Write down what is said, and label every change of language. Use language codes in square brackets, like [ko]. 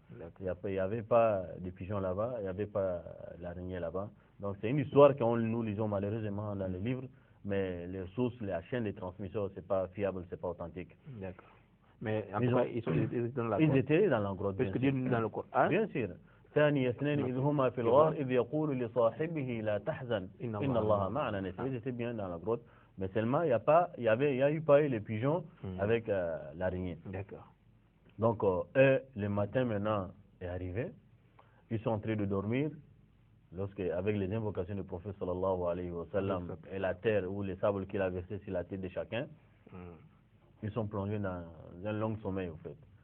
[fr] Il n'y avait pas de pigeon là-bas, il n'y avait pas l'araignée là-bas. Donc, c'est une histoire que nous lisons malheureusement dans les livres, mais les sources, la chaîne de transmission, c'est pas fiable, c'est pas authentique. D'accord. Mais en tout cas, ils étaient dans la grotte. Ils étaient dans la grotte. Parce que Dieu nous dit dans le Coran. Bien sûr. [ar] ثاني اثنين إذ هما في الغار إذ يقول لصاحبه لا تحزن إن الله معنا. [fr] Ils étaient bien dans la grotte, mais seulement il y a eu pas eu les pigeons avec l'araignée. D'accord. Donc le matin maintenant est arrivé, ils sont en train de dormir, avec les invocations du prophète sallallahu alayhi wa sallam et la terre ou les sables qu'il a versés sur la tête de chacun, ils sont plongés dans un long sommeil au fait.